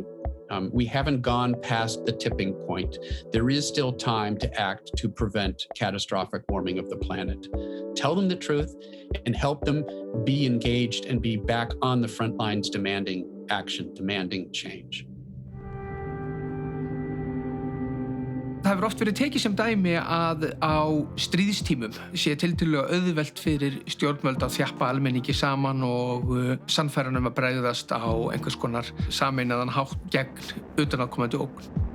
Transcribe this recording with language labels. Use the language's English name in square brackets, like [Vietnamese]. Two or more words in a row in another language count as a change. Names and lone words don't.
[English] We haven't gone past the tipping point. There is still time to act to prevent catastrophic warming of the planet. Tell them the truth and help them be engaged and be back on the front lines demanding action, demanding change. [Icelandic] Það hefur oft verið tekið sem dæmi að á stríðstímum sé tiltölulega auðvelt fyrir stjórnvöld að þjappa almenningi saman og sannfæra að bregðast á einhvers konar sameinaðan hátt gegn utanaðkomandi ógn.